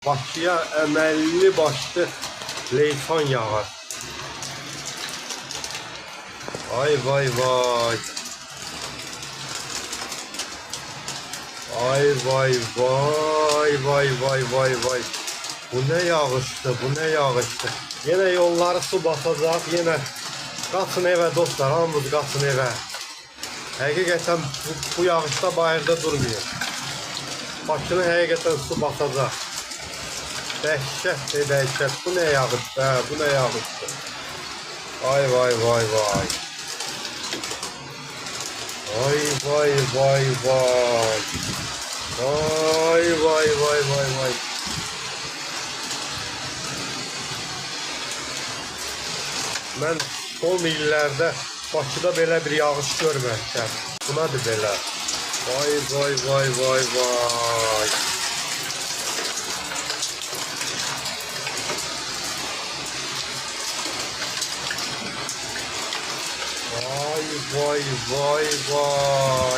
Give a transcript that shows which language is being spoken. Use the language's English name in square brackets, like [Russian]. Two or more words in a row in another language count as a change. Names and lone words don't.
[Azerbaijani] Bakıya əməlli başlı leysan yağar. Ay vay vay. Ay vay vay vay vay vay vay. Bu ne yağıştı, bu ne yağıştı. Yine yolları su basacak, yine qaçın evə dostlar, hamımız qaçın evə. Həqiqətən bu yağışda bayırda durmuyor. Bakını həqiqətən su basacak. Dəhşət, dəhşət. Bu ne yağıştı, bu ne yağıştı. Ay vay vay vay. Ay vay vay vay. Vay vay vay vay vay. Mən son illərdə Bakıda belə bir yağış görməmişəm. Bu nədir belə? Vay vay vay vay vay. Vay vay vay vay.